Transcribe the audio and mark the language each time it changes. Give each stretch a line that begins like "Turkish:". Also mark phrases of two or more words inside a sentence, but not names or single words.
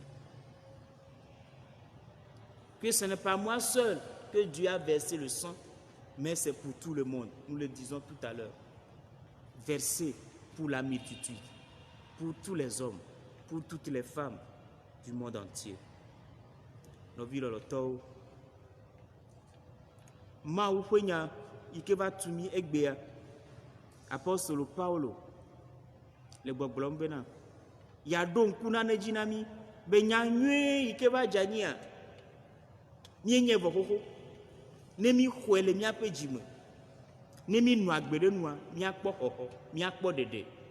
French: Que ce n'est pas moi seul que Dieu a versé le sang, mais c'est pour tout le monde. Nous le disons tout à l'heure. Versé pour la multitude, pour tous les hommes, pour toutes les femmes du monde entier. Nous vivons le temps.
Ewe: Ma ukwenya ikeva tumi egbea apostolo Paulo le gbɔgblɔm bena yaɖo ŋku nane dzi na mí be nya nyuie ikeva dzania míenye vɔxoxo ne mí xɔe le míaƒe dzime ne mí nɔ agbe ɖe nua míakpɔ xɔxɔ míakpɔ ɖeɖe.